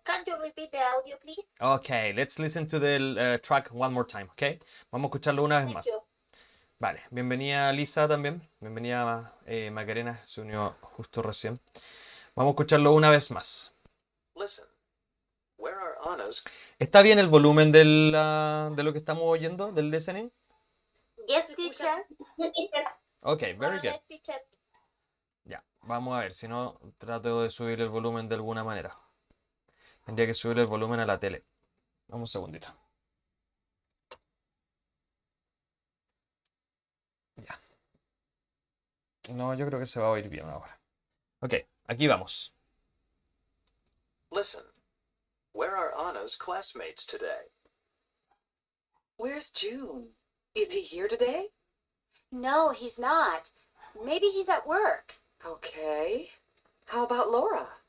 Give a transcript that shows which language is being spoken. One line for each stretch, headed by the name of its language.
English: Can you repeat the audio, please? Ok, let's listen to the track one more time, ok?
Spanish: Vamos a escucharlo una vez
English: Thank
Spanish: más.
English: you.
Spanish: Vale, bienvenida Lisa también. Bienvenida Macarena, se unió justo recién. Vamos a escucharlo una vez más.
English: Listen, where are Anna's?
Spanish: ¿Está bien el volumen de lo que estamos oyendo, del listening?
English: Yes, teacher. Yes, teacher. Ok, very good. Yes, teacher.
Spanish: Ya, vamos a ver, si no, trato de subir el volumen de alguna manera. Tendría que subir el volumen a la tele. Vamos un segundito. Ya. No, yo creo que se va a oír bien ahora. Ok, aquí vamos.
English: Listen, where are Anna's classmates today? Where's June? Is he here today? No, he's not. Maybe he's at work. Okay. How about Laura?